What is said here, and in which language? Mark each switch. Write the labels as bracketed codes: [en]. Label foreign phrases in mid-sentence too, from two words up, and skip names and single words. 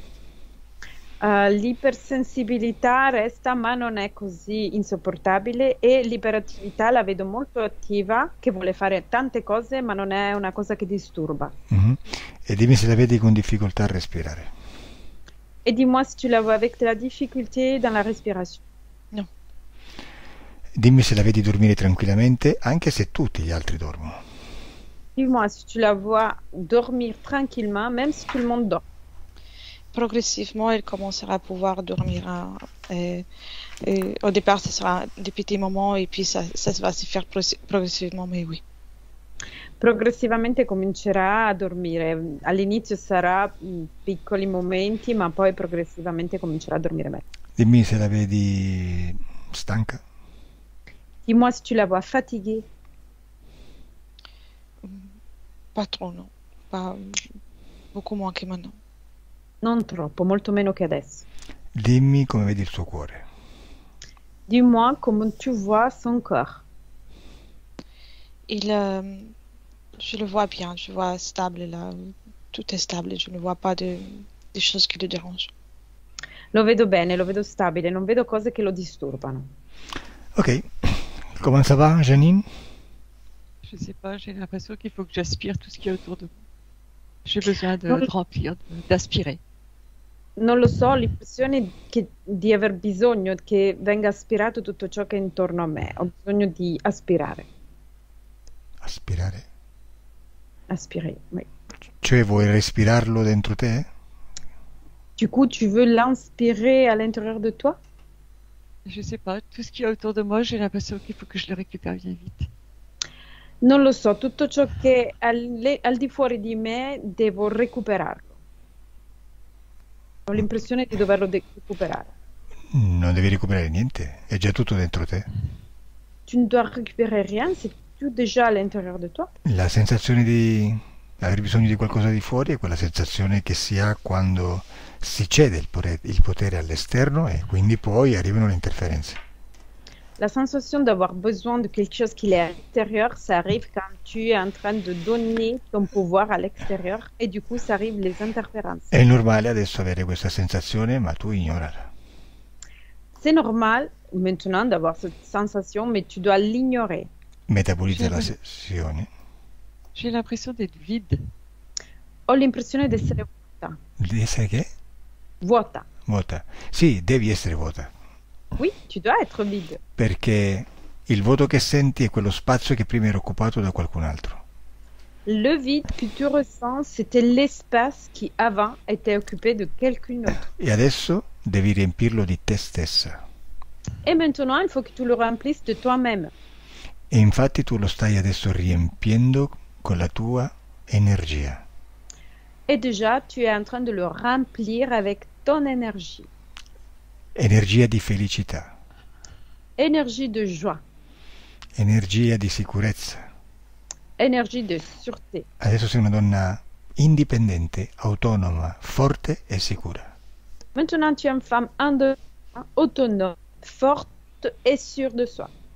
[it] L'ipersensibilità resta ma non è così insopportabile e l'iperattività la vedo molto attiva, che vuole fare tante cose ma non è una cosa che disturba. Mhm. E dimmi se la vedi con difficoltà a respirare. [fr] Et dis-moi si tu la vois avec de la difficulté dans la respiration. Non. [it] Dimmi se la vedi dormire tranquillamente, anche se tutti gli altri dormono. [fr] Dis-moi si tu la vois dormir tranquillement, même si tout le monde dort. Progressivement, elle commencera à pouvoir dormir. Au départ, ce sera des petits moments et puis ça va se faire progressivement, mais oui. [it] Progressivamente comincerà a dormire. All'inizio sarà piccoli momenti, ma poi progressivamente comincerà a dormire meglio. Dimmi se la vedi stanca. [fr] Dis-moi si tu la vois fatiguée. Pas trop, non. Pas beaucoup moins que maintenant. [it] Non troppo, molto meno che adesso. Dimmi come vedi il suo cuore. [fr] Dis-moi comment tu vois son corps. Je le vois bien, je vois stable là. tout est stable, je ne vois pas des choses qui le dérangent. [it] Lo vedo bene, lo vedo stabile, non vedo cose che lo disturbano. [fr] Ok, comment ça va, Janine? Je sais pas, j'ai l'impression qu'il faut que j'aspire tout ce qu'il y a autour de moi. J'ai besoin Non. de remplir, d'aspirer. [it] Non lo so, ho l'impressione di aver bisogno che venga aspirato tutto ciò che è intorno a me. Ho bisogno di aspirare. Aspirare. [fr] Aspirer, oui. [it] Cioè vuoi respirarlo dentro te? [fr] Du coup, tu veux l'inspirer à l'intérieur de toi? Je sais pas, tout ce qu'il y a autour de moi, j'ai l'impression qu'il faut que je le récupère bien vite. [it] Non lo so, tutto ciò che è al di fuori di me devo recuperarlo. Ho l'impressione di doverlo recuperare. Non devi recuperare niente, è già tutto dentro te. [fr] Tu ne dois récupérer rien, c'est tout déjà à l'intérieur de toi. [it] La sensazione di aver bisogno di qualcosa di fuori è quella sensazione che si ha quando si cede il potere all'esterno e quindi poi arrivano le interferenze. [fr] La sensation d'avoir besoin de quelque chose qui est à l'intérieur, ça arrive quand tu es en train de donner ton pouvoir à l'extérieur et du coup, ça arrive les interférences. [it] È normale adesso avere questa sensazione, ma tu ignorala. [fr] C'est normal maintenant d'avoir cette sensation, mais tu dois l'ignorer. [it] Metabolizza la sessione. [fr] J'ai l'impression d'être vide. [it] Ho l'impressione di essere vuota. Di essere che? Vuota. Vuota. Sì, devi essere vuota. [fr] Oui, tu dois être vide. [it] Perché il vuoto che senti è quello spazio che prima era occupato da qualcun altro. [fr] Le vide que tu ressens, c'était l'espace qui avant était occupé de quelqu'un d'autre. [it] E adesso devi riempirlo di te stessa. [fr] Et maintenant, il faut que tu le remplisses de toi-même. [it] E infatti tu lo stai adesso riempiendo con la tua energia. [fr] Et déjà, tu es en train de le remplir avec ton énergie. [it] Energia di felicità, [fr] Énergie de joie, [it] energia di sicurezza. [fr] énergie de sûreté. [it] Adesso sei una donna indipendente, autonoma, forte e sicura. [fr] Maintenant, tu es une femme indépendante, autonome, forte et sûre de soi.